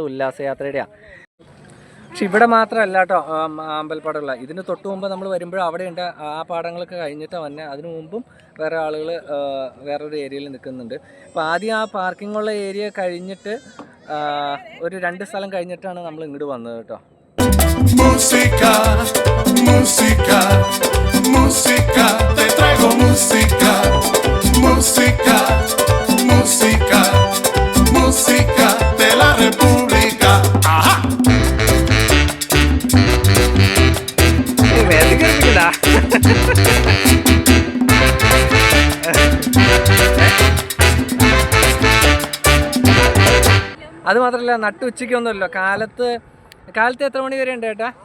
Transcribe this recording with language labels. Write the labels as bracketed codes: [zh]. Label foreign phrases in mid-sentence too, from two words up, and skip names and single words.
[ml] KSRTCയുടെ ഉല്ലാസയാത്രയുടെയാണ്. പക്ഷെ ഇവിടെ മാത്രമല്ല കേട്ടോ അമ്പലപ്പാടുള്ള, ഇതിന് തൊട്ട് മുമ്പ് നമ്മൾ വരുമ്പോഴും അവിടെ ഉണ്ട്. ആ പാടങ്ങളൊക്കെ കഴിഞ്ഞിട്ടാണ് വന്നെ. അതിനു മുമ്പും വേറെ ആളുകൾ വേറൊരു ഏരിയയിൽ നിൽക്കുന്നുണ്ട്. അപ്പോൾ ആദ്യം ആ പാർക്കിംഗ് ഉള്ള ഏരിയ കഴിഞ്ഞിട്ട് ഒരു 2 സ്ഥലം കഴിഞ്ഞിട്ടാണ് നമ്മൾ ഇങ്ങോട്ട് വന്നത് കേട്ടോ. [es] Música, música, música, te traigo música, música, música, música de la República. Ajá. [ml] അത് മാത്രമല്ല, നട്ടുച്ചയ്ക്കൊന്നുമല്ലോ, കാലത്ത് എത്ര മണി വരെ ഉണ്ട് ചേട്ടാ?